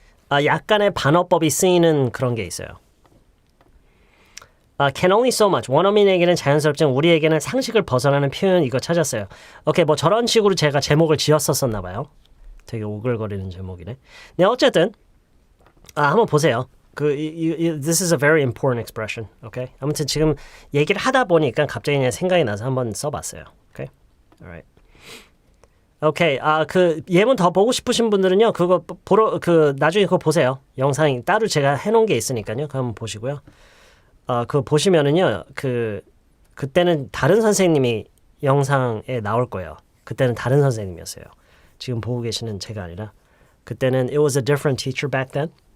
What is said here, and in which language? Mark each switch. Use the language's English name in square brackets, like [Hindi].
[Korean] 약간의 반어법이 쓰이는 그런 게 있어요. [English] Can only so much. [Korean] 원어민에게는 자연스럽지만 우리에게는 상식을 벗어나는 표현 이거 찾았어요. 오케이, 뭐 저런 식으로 제가 제목을 지었었나 봐요. 되게 오글거리는 제목이네. 네, 어쨌든 한번 보세요. [English] This is a very important expression. Okay? [Korean] 아무튼 지금 얘기를 하다 보니까 갑자기 그냥 생각이 나서 한번 써봤어요. [English] Okay? Alright. 오케이. [Korean] 예문 더 보고 싶으신 분들은요. 그거 나중에 그거 보세요. 영상이 따로 제가 해놓은 게 있으니까요. 그거 한번 보시고요. 그거 보시면은요. 그때는 다른 선생님이 영상에 나올 거예요. 그때는 다른 선생님이었어요. 지금 보고 계시는 제가 아니라 그때는 [English] it was a different teacher back then.